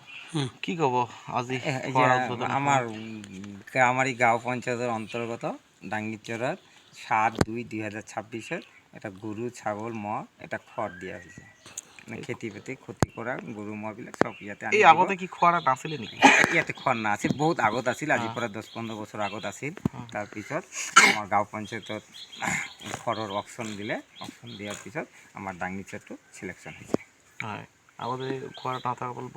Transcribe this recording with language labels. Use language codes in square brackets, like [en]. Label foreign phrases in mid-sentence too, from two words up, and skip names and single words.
[as] কি কব আজি [bn] এই যে আমার আমারই গাঁও পঞ্চায়েতের অন্তর্গত ডাঙ্গিচড়ার 7/2/2026 এটা গরু ছাগল এটা খড় দিয়া হয়েছে মানে [as] খেতি বাতি ক্ষতি কৰা গৰু মহবিলাক সব ইয়াতে এই আগতে কি খোৱাৰা নাছিলে নেকি? ইয়াতে খড় না আছিল, বহুত আগত আছিল, আজি পৰা 10-15 বছৰ আগত আছিল। তাৰপিছত আমাৰ গাঁও পঞ্চায়তত খড়ৰ অপশ্যন দিলে, অপশ্যন দিয়াৰ পিছত আমাৰ ডাঙ্গিচড়টো চিলেকশ্যন হৈছে। হয়, আগতে খোৱাৰা নাথাকাৰ ফলত